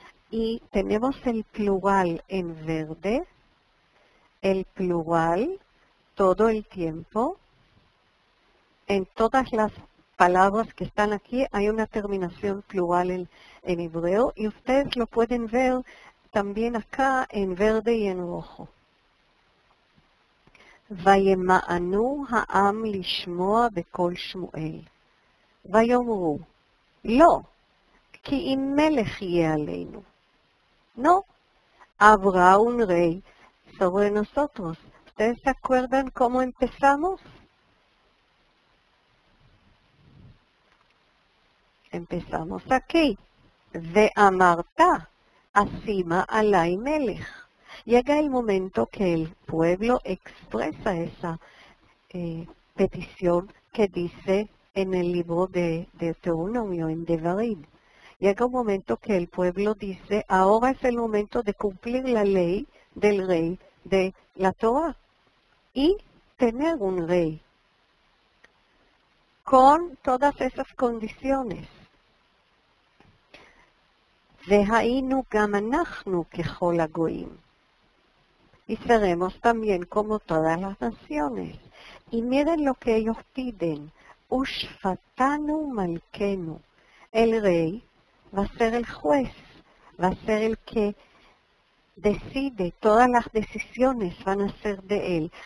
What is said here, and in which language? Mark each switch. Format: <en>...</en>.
<es>Y tenemos el plural en verde, el plural todo el tiempo. En todas las palabras que están aquí hay una terminación plural en hebreo y ustedes lo pueden ver también acá en verde y en rojo.</es> <he>וימאנו העם לשמוע בקול שמואל. ויאמרו, לא, כי אם מלך יהיה עלינו.</he> <es>No, habrá un rey sobre nosotros. ¿Ustedes se acuerdan cómo empezamos? Empezamos aquí.</es> <he>ואמרת, אשימה עלי מלך.</he> <es>Llega el momento que el pueblo expresa esa petición que dice en el libro de Deuteronomio, en Devarim. Llega un momento que el pueblo dice, ahora es el momento de cumplir la ley del rey de la Torah y tener un rey con todas esas condiciones.</es> <he>והיינו גם אנחנו ככל הגויים.</he> <es>Y seremos también como todas las naciones. Y miren lo que ellos piden.</es> <he>Ushfatanu malkenu.</he> <es>El rey va a ser el juez, va a ser el que decide, todas las decisiones van a ser de él.</es>